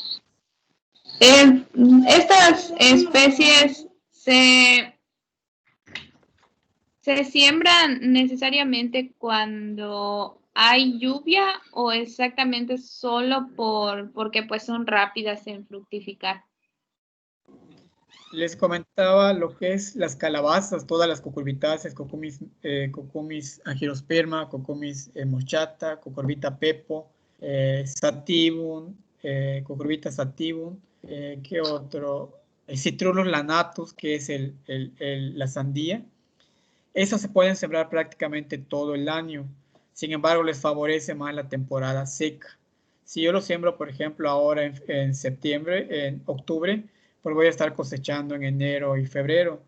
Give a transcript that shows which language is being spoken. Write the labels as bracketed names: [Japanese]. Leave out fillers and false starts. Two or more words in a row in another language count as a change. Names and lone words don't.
[Spanish] ¿Estas especies se siembran necesariamente cuando hay lluvia o exactamente solo porque pues son rápidas en fructificar? Les comentaba lo que es las calabazas, todas las cucurbitáceas, Cucumis angiosperma, Cucumis moschata, Cucurbita pepo, sativum, Cucurbita sativum, ¿qué otro? Citrullus lanatus, que es la sandía. Esas se pueden sembrar prácticamente todo el año. Sin embargo, les favorece más la temporada seca. Si yo lo siembro, por ejemplo, ahora en septiembre, en octubre, pues voy a estar cosechando en enero y febrero.